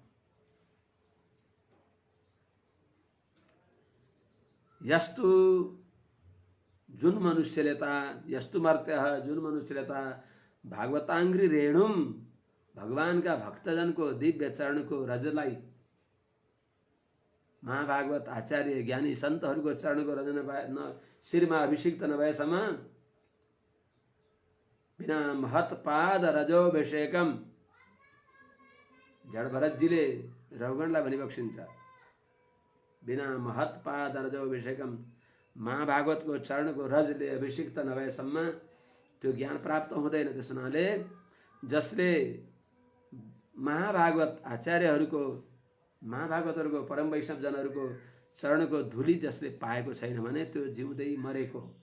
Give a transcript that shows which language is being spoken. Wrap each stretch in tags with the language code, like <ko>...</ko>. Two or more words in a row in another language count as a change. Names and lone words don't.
<ne>यस्तु जुन मनुष्यले ता</ne> <sa>यस्तु मर्त्यः</sa> <ne>जुन मनुष्यले ता</ne> <sa>भागवताङ्घ्रि रेणुम</sa> <ne>भगवानका भक्तजनको दिव्य चरणको रजलाई महाभागवत आचार्य ज्ञानी सन्तहरूको चरणको रज शिरमा अभिषिक्त नभएसम्म</ne> <sa>बिना महत पाद रजोभिषेकम</sa> <ne>जड भरतजीले रघुगणलाई भनिबक्सिन्छ,</ne> <sa>बिना महत पाद रजोभिषेकम</sa> <ne>महाभागवतको चरणको रजले अभिषिक्त नभएसम्म त्यो ज्ञान प्राप्त हुँदैन। त्यस हुनाले जसले महाभागवत आचार्यहरूको महाभागवतहरूको परम वैष्णव जनहरूको चरणको धुली जसले पाएको छैन भने त्यो जिउँदै मरेको।</ne>